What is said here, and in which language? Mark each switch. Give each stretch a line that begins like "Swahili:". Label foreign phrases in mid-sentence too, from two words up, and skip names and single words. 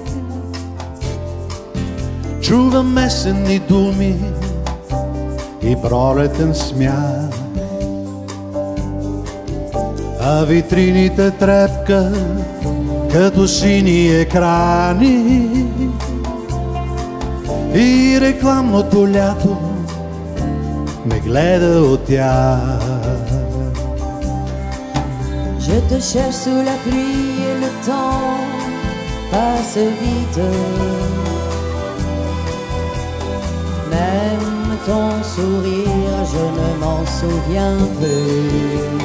Bulgarian: Чувам месенни думи и пролетен смях, а витрините трепкат като сини екрани и рекламното лято ме гледа от тях.
French: Je te cherche sous la pluie et le temps passe vite. Même ton sourire, je ne m'en souviens plus.